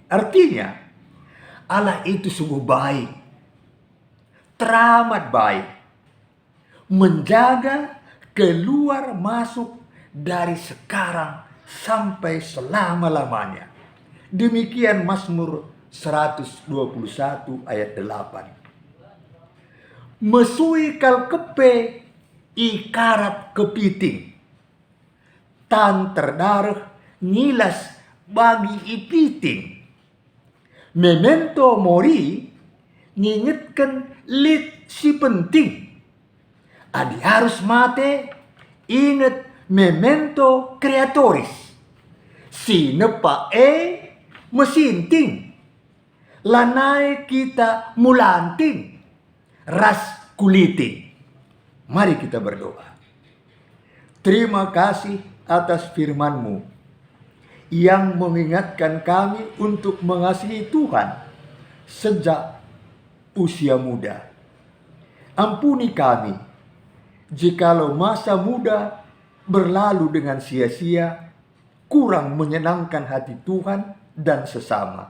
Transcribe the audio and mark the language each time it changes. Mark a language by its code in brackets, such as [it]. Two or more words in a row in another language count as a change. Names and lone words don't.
[id] Artinya, Allah itu sungguh baik, teramat baik, menjaga keluar masuk dari sekarang sampai selama-lamanya. Demikian Mazmur 121 ayat 8. [btx] Mesui kal kepe ikarat kepiting, tan terdarah ngilas bagi ipiting. [la] Memento mori [btx] ngingetkan lit si penting. Adi harus mate ingat [la] memento creatoris. [btx] Si nepa mesinting. Lanai kita mulanting. Ras kuliting. [id] Mari kita berdoa. Terima kasih atas firman-Mu yang mengingatkan kami untuk mengasihi Tuhan sejak usia muda. Ampuni kami jikalau masa muda berlalu dengan sia-sia, kurang menyenangkan hati Tuhan dan sesama.